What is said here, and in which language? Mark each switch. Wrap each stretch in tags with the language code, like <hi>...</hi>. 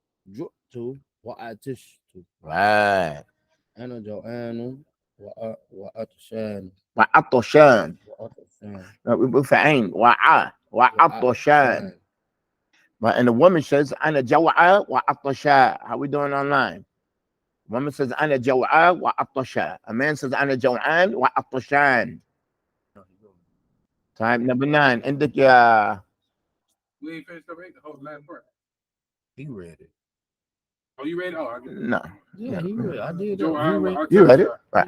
<ar>جئت وأتشت.</ar> <en>Right.</en> <ar>أنا جوعان وأطشان.</ar> <en>وعطشان. We for ain. وعطشان. But and the woman says,</en> <ar>"Ana jawa'a wa atasha."</ar> <en>How we doing online? woman says</en> <ar>أنا جوعان وعطشان.</ar> <en>A man says</en> <ar>أنا جوعان وعطشان.</ar> <en>Time number 9.</en> <ar>عندك يا</ar> <en>We ain't finished up the whole last part. He read it. Oh, you read it? Oh, I get it. no. Yeah, he read. I did. Joe, He read. You read it? Right.</en>